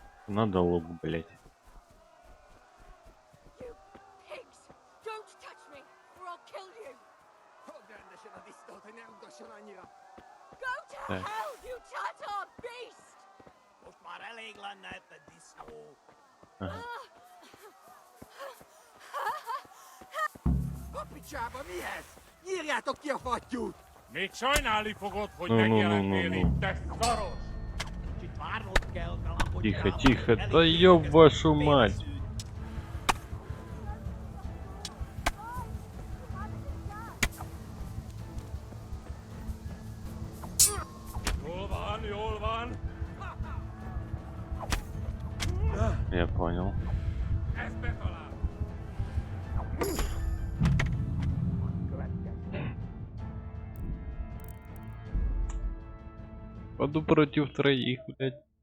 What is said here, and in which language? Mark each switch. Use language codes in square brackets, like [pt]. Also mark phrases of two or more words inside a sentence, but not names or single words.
[ru] Надо лук, блять. [en] You pigs! Don't touch me, or I'll kill you! Go to [ru] Так. [en] hell, you Tatar beast! [ru] Ага. [hu] Picsába mi ez? Nyírjátok ki a fattyút! Még sajnálni fogod, hogy [ru] Ну, ну, ну, [hu] megjelentél [ru] ну, [hu] itt, [ru] ну. [hu] te szaros! Kicsit várnod kell, galambot. [ru] Тихо, тихо, да ёб вашу мать. [hu] Jól van! [ru] Я понял. [hu] Ez betalál! [ru] Пойду против троих, блять.